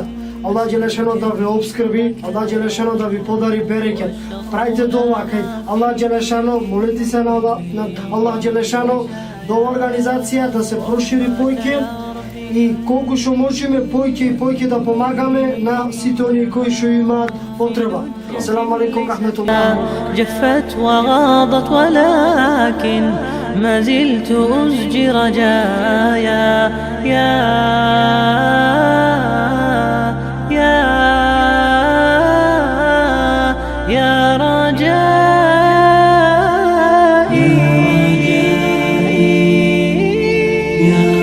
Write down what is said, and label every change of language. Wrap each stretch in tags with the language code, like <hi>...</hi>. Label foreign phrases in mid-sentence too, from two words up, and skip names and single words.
<ar>الله جل شأنه</ar> <mk>да ве обскрби,</mk> <ar>الله جل شأنه</ar> <mk>да ви подари берекет. Правите дова кај</mk> <ar>الله جل شأنه,</ar> <mk>молете се на</mk> <ar>الله جل شأنه</ar> <mk>до организација да се прошири повеќе и колку што можеме повеќе и повеќе да помагаме на сите оние кои што имаат потреба.</mk> <ar>السلام عليكم ورحمة الله. جفت وغاضت ولكن ما زلت أزجي رجايا. يا رجائي، يا</ar>